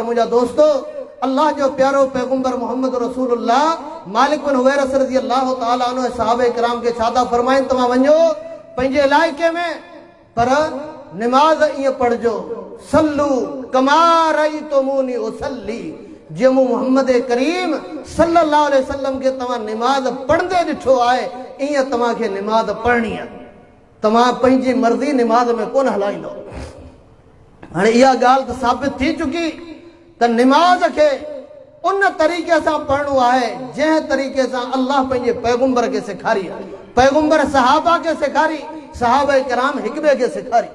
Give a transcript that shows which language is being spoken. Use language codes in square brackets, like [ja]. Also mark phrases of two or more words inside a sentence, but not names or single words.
[sd] मुंहिंजा दोस्तो, अल्लाह जो प्यारो पैगंबर मोहम्मद रसूलुल्लाह मालिक बिन हुवैरस [ar] رضي الله تعالى عنه [sd] सहाबा किराम खे छा था फरमाइनि, तव्हां वञो पंहिंजे इलाइक़े में, पर निमाज़ ईअं पढ़जो, [ar] صلوا كما رأيتموني أصلي. [sd] जीअं मूं मुहम्मद करीम [ar] صلى الله عليه وسلم [sd] खे तव्हां निमाज़ पढ़ंदे ॾिठो आहे, ईअं तव्हांखे निमाज़ पढ़णी आहे। तव्हां पंहिंजी मर्ज़ी निमाज़ में कोन हलाईंदो। हाणे इहा ॻाल्हि त साबित थी चुकी त निमाज़ खे उन तरीक़े सां पढ़णो आहे जंहिं तरीक़े सां अल्लाह पंहिंजे पैगंबर खे सेखारी आहे, पैगंबर सहाबा खे सेखारी, सहाबा किराम हिक ॿिए खे सेखारी।